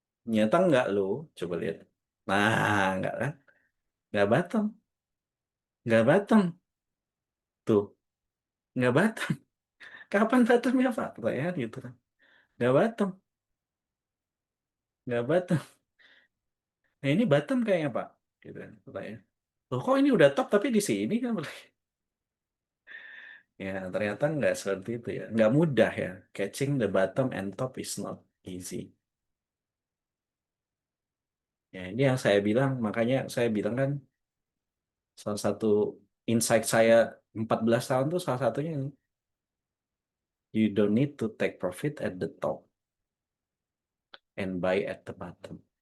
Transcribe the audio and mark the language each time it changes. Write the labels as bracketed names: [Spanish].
[Indonesian] Nyata nggak lo? Coba lihat. Nah, nggak kan? Nggak bottom. Nggak bottom. Tuh. Nggak bottom. Kapan bottomnya, Pak? Pertanyaan gitu kan. Nggak bottom. Nggak bottom. Nah, ini bottom kayaknya, Pak. Gitu kan. Pertanyaan. Loh, kok ini udah top tapi di sini kan? Ya, ternyata nggak seperti itu ya. Nggak mudah ya. [English] Catching the bottom and top is not easy. [Indonesian] Ya, ini yang saya bilang. Makanya saya bilang kan salah satu insight saya 14 tahun tuh salah satunya ini. [English] You don't need to take profit at the top and buy at the bottom.